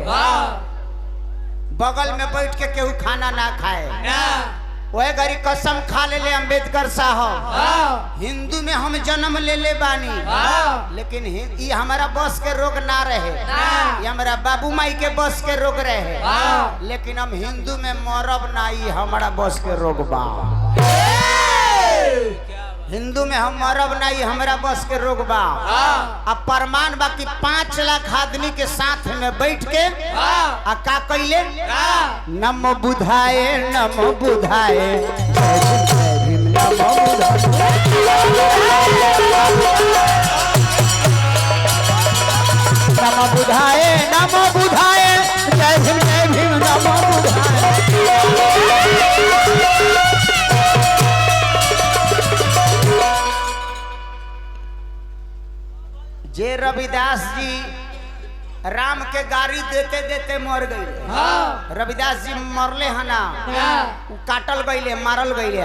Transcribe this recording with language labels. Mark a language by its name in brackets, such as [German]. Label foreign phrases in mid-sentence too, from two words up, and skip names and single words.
[Bhojpuri] बगल में बैठ के केहू खाना ना खाए, वह गरी कसम खा ले अंबेडकर साहब हिंदू में हम जन्म ले ले बानी, लेकिन ये हमारा बस के रोग ना रहे, ये हमारा बाबू माई के बस के रोग रहे, लेकिन हम हिंदू में मरब ना, ये हमारा बस के रोग बा। हिंदू में हम मरब ना, ये हमारा बस के रोग बा। अब प्रमाण बा कि 5 लाख आदमी के साथ में बैठ के आ का कइले [Pali] नमो बुधाय नमो बुधाय जय भीम नमो बुधाय। नमो बुधाय नमो बुधाय जय भीम नमो बुधाय। [Bhojpuri] जे रविदास जी राम के गाड़ी देते देते मर गए। रविदास जी मरले है ना, काटल गईले, मारल गईले।